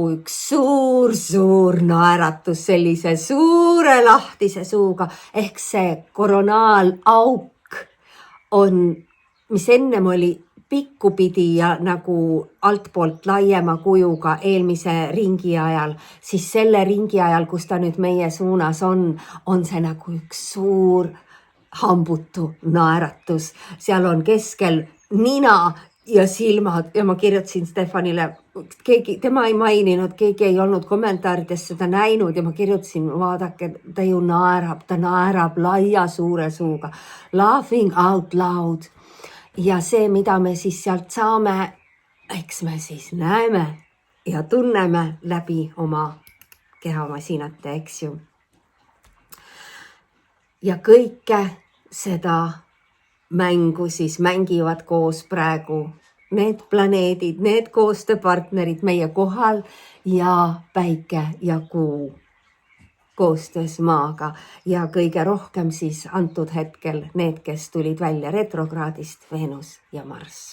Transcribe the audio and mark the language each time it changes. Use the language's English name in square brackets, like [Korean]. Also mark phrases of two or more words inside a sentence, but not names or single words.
[Estonian] üks suur naeratus sellise suure lahtise suuga, ehk see koronaalauk on, mis ennem oli pikkupidi ja nagu altpoolt laiema kujuga eelmise ringi ajal, siis selle ringi ajal, kus ta nüüd meie suunas on see nagu üks suur hambutu naeratus. Seal on keskel nina ja silmad ja ma kirjutasin Stefanile, tema ei maininud, keegi ei olnud kommentaarides seda näinud ja ma kirjutasin, vaadake, ta ju naerab, ta naerab laia suure suuga. [English] Laughing out loud. [Estonian] Ja see, mida me siis sealt saame, eks me siis näeme ja tunneme läbi oma kehamasinate, eks ju. Ja kõike seda mängu siis mängivad koos praegu need planeedid, need koostööpartnerid meie kohal ja päike ja kuu koostöös maaga ja kõige rohkem siis antud hetkel need, kes tulid välja retrokraadist, Venus ja Marss.